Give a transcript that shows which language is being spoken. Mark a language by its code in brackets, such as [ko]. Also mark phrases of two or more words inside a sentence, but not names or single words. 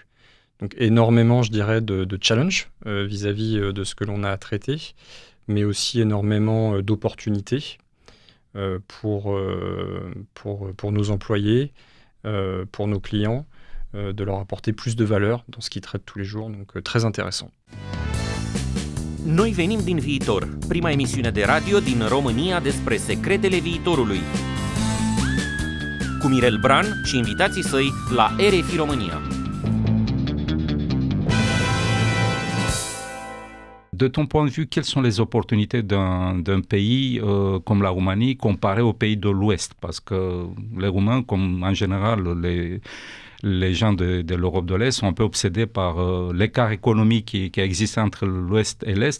[fr] Donc énormément, je dirais, de challenge vis-à-vis de ce que l'on a à traiter, mais aussi énormément d'opportunités pour nos employés, pour nos clients, de leur apporter plus de valeur dans ce qu'ils traitent tous les jours. Donc très intéressant. [ro] Noi venim din viitor, prima emisiune de radio din România despre secretele viitorului. Cu Mirel Bran și invitații săi la RFI România. [fr] De ton point de vue, quelles sont les opportunités d'un pays comme la Roumanie comparé aux pays de l'Ouest? Parce que les Roumains, comme en général les gens de l'Europe de l'Est, sont un peu obsédés par l'écart économique qui existe entre l'Ouest et l'Est.